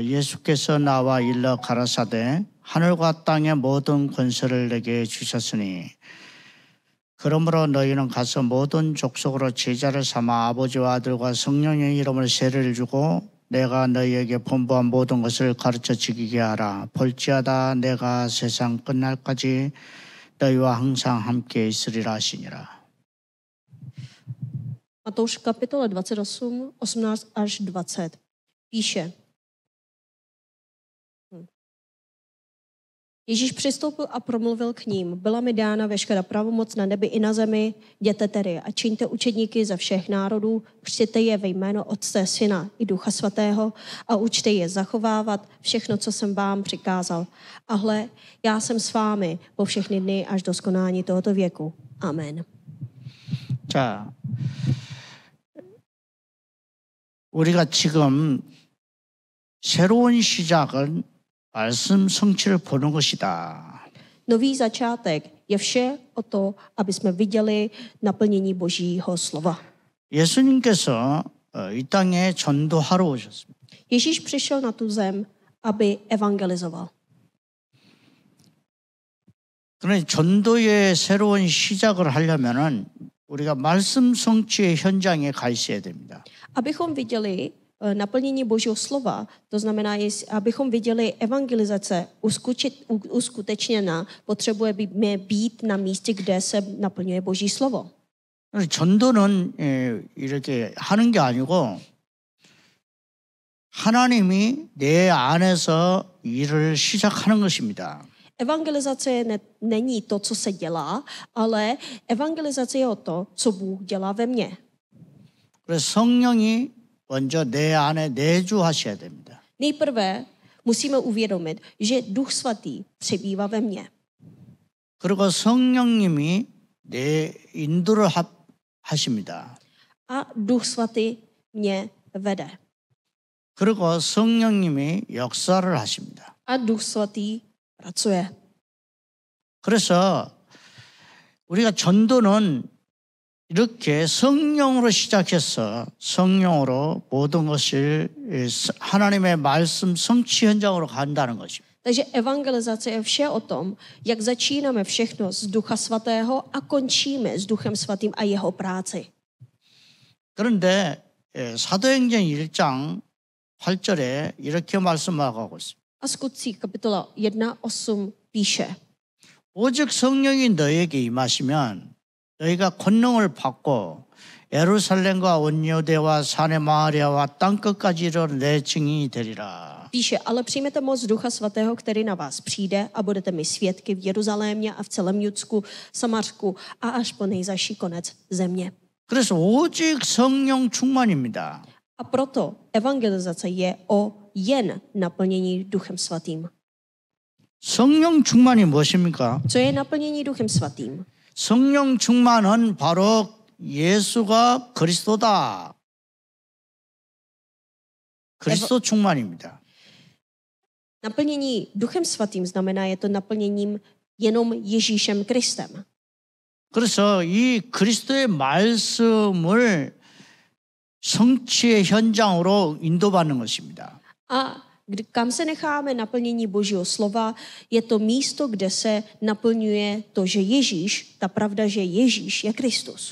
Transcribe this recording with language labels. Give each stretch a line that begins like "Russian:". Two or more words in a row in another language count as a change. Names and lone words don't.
Korean: 예수께서 나와 일러 가라사대 하늘과 땅의 모든 권세를 내게 주셨으니 그러므로 너희는 가서 모든 족속으로 제자를 삼아 아버지와 아들과 성령의 이름으로 세례를 주고 내가 너희에게 분부한 모든 것을 가르쳐 지키게 하라. 볼지어다 내가 세상 끝날까지 너희와 항상 함께 있으리라 하시니라.
Czech: Matouš kapitola 28, 18 až 20 píše. Ježíš přistoupil a promluvil k ním. Byla mi dána veškerá pravomoc na nebi i na zemi. Jděte tedy a čiňte učedníky ze všech národů, křtěte je ve jméno Otce, Syna i Ducha Svatého a učte je zachovávat všechno, co jsem vám přikázal. A hle, já jsem s vámi po všechny dny až do skonání tohoto věku. Amen.
Korean: 자, 우리가 지금 새로운 시작은 말씀 성취를 보는 것이다.
Czech: Nový začátek je vše o to, aby jsme viděli naplnění Božího slova.
Korean: 예수님께서 이 땅에 전도하러 오셨습니다.
Czech: Ježíš přišel na tu zem, aby evangelizoval.
Korean: 그러나 전도의 새로운 시작을 하려면은 우리가 말씀 성취의 현장에 가 있어야 됩니다.
Czech: Abychom viděli naplnění Božího slova, to znamená, abychom viděli evangelizace uskutečněná, potřebujeme být na místě, kde se naplňuje Boží slovo.
Korean: 전도는 이렇게 하는 게 아니고 하나님이 내 안에서 일을 시작하는 것입니다.
Czech: Evangelizace není to, co se dělá, ale evangelizace je o to, co Bůh dělá ve mně.
Korean: 그래서 성령이 먼저 내 안에 내주하셔야 됩니다.
Czech: Nejprve musíme uvědomit, že Duch Svatý přebývá ve mně.
Korean: 그리고 성령님이 내 인도를 하십니다.
Czech: A Duch Svatý mě vede.
Korean: 그리고 성령님이 역사를 하십니다.
Czech: A Duch Svatý pracuje.
Korean: 그래서 우리가 전도는 이렇게 성령으로 시작해서 성령으로 모든 것을 하나님의 말씀 성취 현장으로 간다는 것입니다.
Czech: Takže evangelizace je vše o tom, jak začínáme všechno z Ducha Svatého a končíme s Duchem Svatým a jeho práci.
Korean: 그런데 사도행전 1장 8절에 이렇게 말씀하고 있습니다.
Czech: A Skutcích kapitola 1:8 píše.
Korean: 오직 성령이 너에게 임하시면 너희가 권능을 받고 예루살렘과 온 유대와 사내 마리아와 땅끝까지 이르러 내 증인이 되리라.
Czech: Píše, ale přijmete moc Ducha Svatého, který na vás přijde a budete mi svědky v Jeruzalémě a v celém Judsku, Samarsku a až po nejzazší konec země.
Korean: 그래서 오직 성령 충만입니다.
Czech: A proto evangelizace je o jen naplnění Duchem Svatým.
Korean: 성령 충만이 무엇입니까?
Czech: Co je naplnění Duchem Svatým?
Korean: 성령 충만은 바로 예수가 그리스도다. 그리스도 충만입니다.
Czech: Naplnění Duchem Svatým znamená, je to naplněním jenom Ježíšem Kristem.
Korean: 그래서 이 그리스도의 말씀을 성취의 현장으로 인도받는 것입니다.
Czech: A kam se necháme naplnění Božího slova, je to místo, kde se naplňuje to, že Ježíš, ta pravda, že Ježíš je Kristus.